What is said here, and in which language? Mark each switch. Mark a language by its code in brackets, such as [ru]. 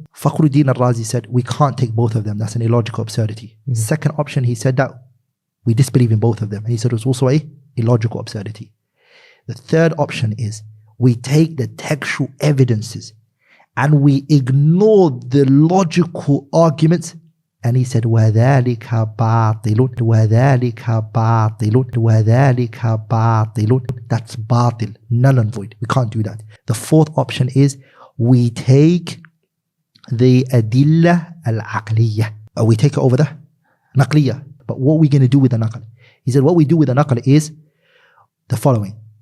[en] Fakhruddin al-Razi said we can't take both of them, that's an illogical absurdity. Second option, he said that we disbelieve in both of them, and he said it was also a illogical absurdity. The third option is we take the textual evidences and we ignore the logical arguments. And he said, [ar] وَذَلِكَ بَاطِلٌ وَذَلِكَ بَاطِلٌ وَذَلِكَ بَاطِلٌ. [en] That's batil, null and void. We can't do that. The fourth option is we take the adilla al-aqliyah. We take it over the naqliyah. But what are we going to do with the naql? He said, what we do with the naql is the following.